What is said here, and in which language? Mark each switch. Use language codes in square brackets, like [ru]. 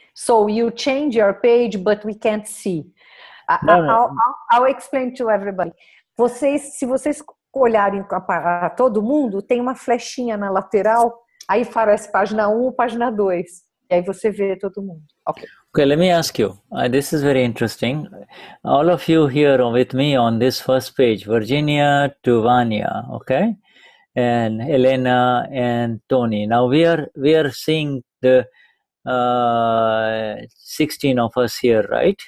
[en] So you change your page, but we can't see. I'll explain to everybody. [pt] Se vocês olharem a todo mundo, tem uma flechinha na lateral, aí aparece página 1 ou página 2. E aí você vê todo mundo. Okay. [en] Okay, let me ask you. This is very interesting. All of you here with me on this first page, Virginia to Vanya, okay? And Elena and Tony. Now we are seeing the 16 of us here, right?